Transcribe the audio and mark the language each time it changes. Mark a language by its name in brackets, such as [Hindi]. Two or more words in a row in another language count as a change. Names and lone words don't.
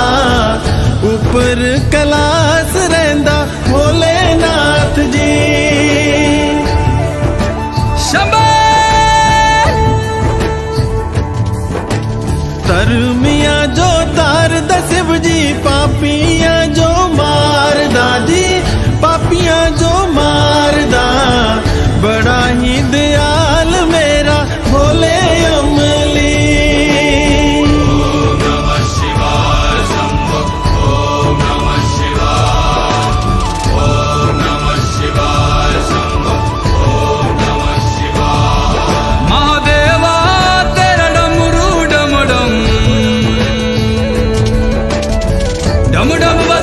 [Kangri] ऊपर कैलाश रहंदा भोलेनाथ जी। तरमिया जो तार दा शिव जी, पापिया जो मार दा जी, पापिया जो मार दा। बड़ा ही दयाल मेरा भोले अमली। [Sanskrit] ओम नमः शिवाय शंभो, ओम नमः शिवाय, ओम नमः शिवाय शंभो, ओम नमः शिवाय। [Hindi] महादेवा तेरा डमरू डम डम डम डम